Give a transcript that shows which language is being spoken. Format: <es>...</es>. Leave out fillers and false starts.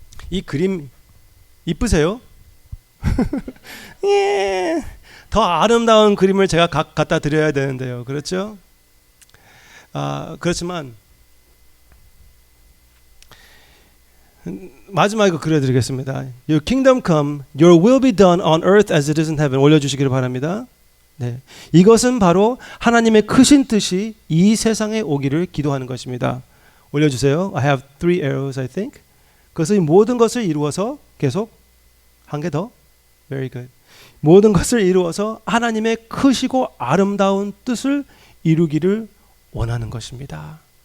<ko>이 그림 이쁘세요? 예. 더 아름다운 그림을 제가 갖다 드려야 되는데요. 그렇죠? 그렇지만 마지막에 그려드리겠습니다.</ko> <en>Your kingdom come, your will be done on earth as it is in heaven.</en> <ko>올려주시기를 바랍니다. 네, 이것은 바로 하나님의 크신 뜻이 이 세상에 오기를 기도하는 것입니다. 올려주세요.</ko> <en>I have 3 arrows, I think.</en> <ko>그것은 모든 것을 이루어서, 계속 한 개 더.</ko> <en>Very good.</en> <ko>모든 것을 이루어서 하나님의 크시고 아름다운 뜻을 이루기를 원하는 것입니다.</ko>